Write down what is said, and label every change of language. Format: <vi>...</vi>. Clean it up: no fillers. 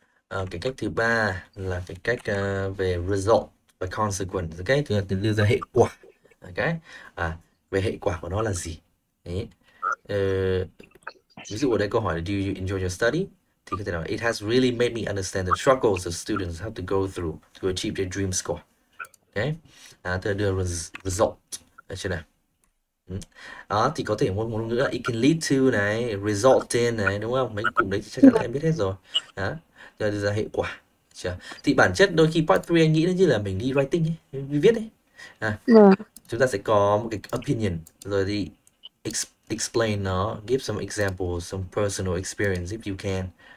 <vi>Cái cách thứ ba là cái cách về result và consequence, okay? Thì đưa ra hệ quả, okay? Về hệ quả của nó là gì? Đấy. Ví dụ ở đây câu hỏi là</vi> <en>do you enjoy your study?</en> <vi>Thì có thể nói</vi> <en>it has really made me understand the struggles of students have to go through to achieve their dream score.</en> <vi>Okay? Tôi đưa result. Được chưa nào? Đó, thì có thể một ngôn ngữ là</vi> <en>it can lead to</en> <vi>này, result in này, đúng không? Mấy cụm đấy chắc chắn là em biết hết rồi. Đó, rồi đưa ra hệ quả. Thì bản chất đôi khi part 3 anh nghĩ nó như là mình đi writing ấy, mình viết ấy. Chúng ta sẽ có một cái opinion, rồi thì explain nó,</vi> <en>give some examples, some personal experience if you can.</en>